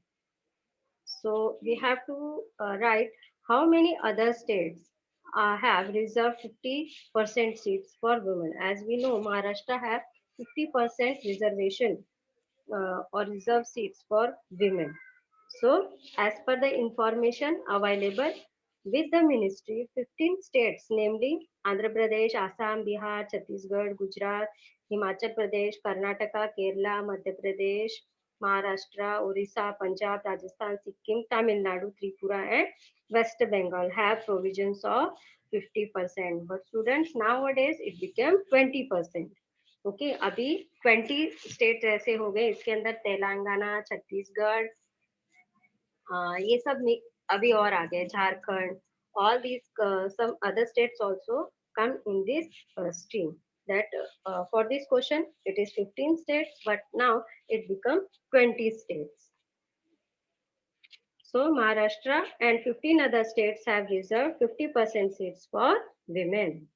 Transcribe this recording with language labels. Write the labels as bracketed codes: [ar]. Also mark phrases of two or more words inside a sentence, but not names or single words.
[en] So we have to write how many other states have reserved 50% seats for women. As we know, Maharashtra have 50% reservation or reserved seats for women. So as per the information available with the ministry, 15 states, namely Andhra Pradesh, Assam, Bihar, Chhattisgarh, Gujarat, Himachal Pradesh, Karnataka, Kerala, Madhya Pradesh, Maharashtra, Orissa, Punjab, Rajasthan, Sikkim, Tamil Nadu, Tripura, and West Bengal have provisions of 50%. But students, nowadays it became 20%. ओके, [hi] अभी 20 स्टेट ऐसे हो गए, इसके अंदर तेलंगाना, छत्तीसगढ़, ये सब अभी और आगे झारखंड, [en] all these some other states also come in this stream. That for this question it is 15 states, but now it become 20 states. So Maharashtra and 15 other states have reserved 50% seats for women.